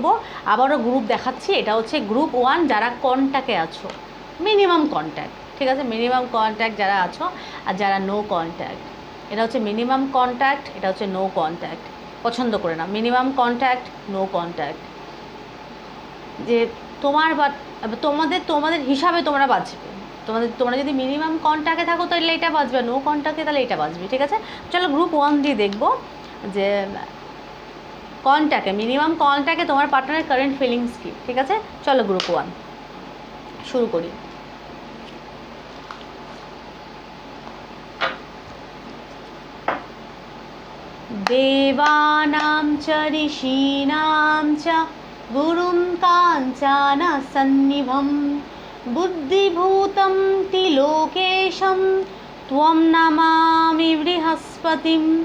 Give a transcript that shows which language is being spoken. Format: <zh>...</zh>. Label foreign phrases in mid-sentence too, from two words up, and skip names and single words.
<bn>আবারও গ্রুপ দেখাচ্ছি, এটা হচ্ছে গ্রুপ 1 যারা কন্ট্যাক্টে আছো,</bn> <en>minimum contact,</en> <bn>ঠিক আছে,</bn> <en>minimum contact</en> <bn>যারা আছো, আর যারা</bn> <en>no contact,</en> <bn>এটা হচ্ছে</bn> <en>minimum contact,</en> <bn>এটা হচ্ছে</bn> <en>no contact,</en> <bn>পছন্দ করে না,</bn> <en>minimum contact, no contact,</en> <bn>যে তোমাদের হিসাবে তোমরা বাঁচবে, তোমরা যদি</bn> <en>minimum contact</en> <bn>থাকো তাহলে এটা বাঁচবে,</bn> <en>no contact</en> <bn>তাহলে এটা বাঁচবে, ঠিক আছে। চলো গ্রুপ 1 দিয়ে দেখবো যে কন্ট্যাক্টে,</bn> <en>minimum contact</en> <bn>তোমার পার্টনারের</bn> <en>current feelings</en> <bn>কী, ঠিক আছে। চলো গ্রুপ 1 শুরু করি।</bn> <sa>देवानां च ऋषीणां च गुरुं काञ्चनसन्निभं बुद्धिभूतं त्रिलोकेशं त्वं नमामि बृहस्पतिं।</sa>